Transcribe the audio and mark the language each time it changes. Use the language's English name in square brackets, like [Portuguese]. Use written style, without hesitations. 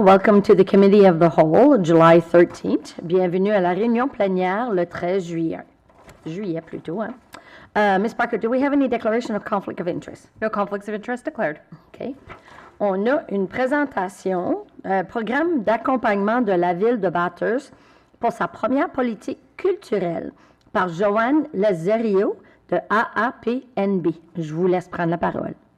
[English] Welcome to the Committee of the Whole, July 13th. [French] Bienvenue à la réunion plénière le 13 juillet. Juillet plutôt, hein? Ms. [English] Parker, do we have any declaration of conflict of interest? No conflicts of interest declared. OK. [French] On a une présentation, programme d'accompagnement de la ville de Bathurst pour sa première politique culturelle par Joanne Lazario de AAPNB. Je vous laisse prendre la parole.